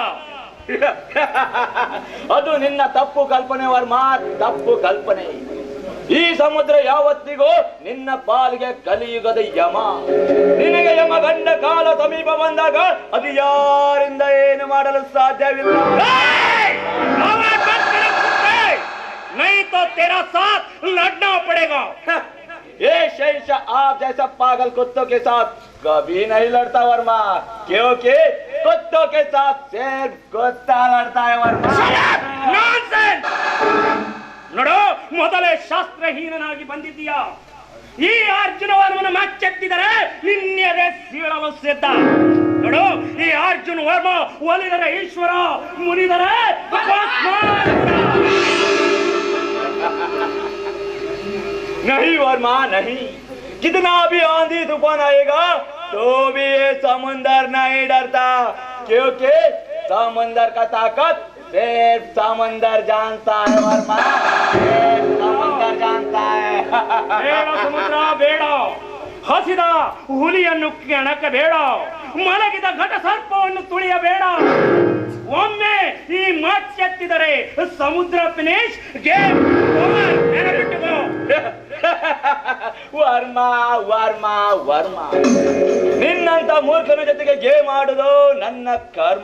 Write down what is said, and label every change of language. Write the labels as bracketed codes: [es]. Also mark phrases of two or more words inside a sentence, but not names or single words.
[kn] ಅದು ನಿನ್ನ ತಪ್ಪು ಕಲ್ಪನೆ ವರ್ಮ, ತಪ್ಪು ಕಲ್ಪನೆ. ಈ ಸಮುದ್ರ ಯಾವತ್ತಿಗೂ ನಿನ್ನ ಪಾಲಿಗೆ ಕಲಿಯುಗದ ಯಮ. ನಿನಗೆ ಯಮ ಗಂಡ ಕಾಲ ಸಮೀಪ ಬಂದಾಗ ಅದು ಯಾರಿಂದ ಏನು ಮಾಡಲು ಸಾಧ್ಯವಿಲ್ಲ. [hi] नहीं तो तेरा साथ लड़ना पड़ेगा. ये शेष आप जैसा पागल कुत्तों के साथ कभी नहीं लड़ता वर्मा, क्योंकि कुत्तों के साथ सिर्फ कुत्ता लड़ता है वर्मा. [kn] ನೋಡು, ಮೊದಲೇ ಶಾಸ್ತ್ರಹೀನನಾಗಿ ಬಂದಿದ್ದೀಯಾ. ಈ ಅರ್ಜುನ ವರ್ಮನ ಮಚ್ಚೆತ್ತಿದರೆ ನಿನ್ನೆದೆ ಸೀಳಲು ಸಿದ್ಧ. ನೋಡು, ಈ ಅರ್ಜುನ ವರ್ಮ ಒಲಿದರೆ ಈಶ್ವರ, ಮುನಿದರೆ [hi] नहीं वर्मा नहीं. कितना भी आंधी तूफान आएगा तो भी ये समुंदर नहीं डरता, क्योंकि समुंदर का ताकत सिर्फ समुंदर जानता है वर्मा, सिर्फ समुंदर जानता है. [kn] ಬೇಡ ಸಮುದ್ರ ಬೇಡ. ಹಸಿದ ಹುಲಿಯನ್ನು ಕೆಣಕಬೇಡ. ಮಲಗಿದ ಘಟ ಸರ್ಪವನ್ನು ತುಳಿಯಬೇಡ. ಒಮ್ಮೆ ಈ ಮಚ್ಚೆತ್ತಿದರೆ ಸಮುದ್ರ ಫಿನಿಶ್, [en] game over. [kn] ನೆನಪಿಟ್ಟುಕೋ. ವರ್ಮ ವರ್ಮ ವರ್ಮ, ನಿನ್ನಂತ ಮೂರ್ಖನ ಜೊತೆಗೆ ಗೇಮ್ ಆಡುದು ನನ್ನ ಕರ್ಮ.